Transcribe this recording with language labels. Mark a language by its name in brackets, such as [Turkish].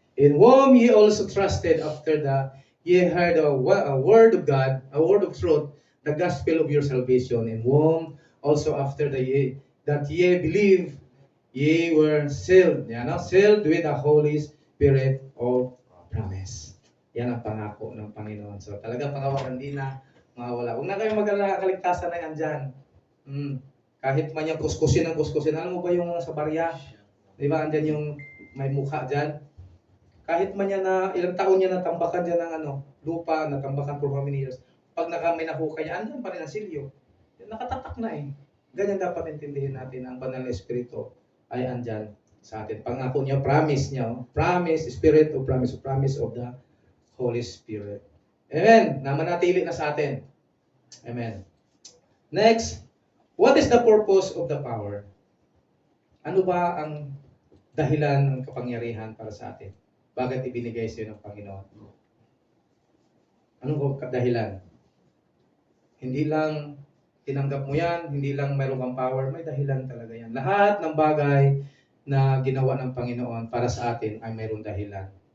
[English] In whom ye also trusted after ye heard a word of God, a word of truth, the gospel of your salvation. In whom also after that ye believe, ye were sealed. Sealed with the Holy Spirit of promise. [Filipino] Yan ang pangako ng Panginoon. So talagang pangawakan din na mawawala. Huwag na kayo mag-alala, kaligtasan na yan dyan. Kahit man yung kuskusin ng kuskusin. Alam mo ba yung sa barya? Di ba, andyan yung may mukha dyan? Kahit man yan na, ilang taon niya natambakan dyan ng lupa, natambakan [English] for how many years. [Filipino] Pag may nahukay niya, andyan pa rin ang silyo. Nakatatak na eh. Ganyan dapat intindihin natin ang banal na espiritu ay andyan sa atin. Pangako niya, promise niya. [English] Promise, spirit of promise of the Holy Spirit. Amen. [Filipino] Na manatili na sa atin. Amen. [English] Next, what is the purpose of the power? [Filipino] Ano ba ang dahilan ng kapangyarihan para sa atin? Bakit ibinigay sa iyo ng Panginoon? Anong dahilan? Hindi lang tinanggap mo yan, hindi lang mayroon kang power, may dahilan talaga yan. Lahat ng bagay na ginawa ng Panginoon para sa atin ay mayroong dahilan.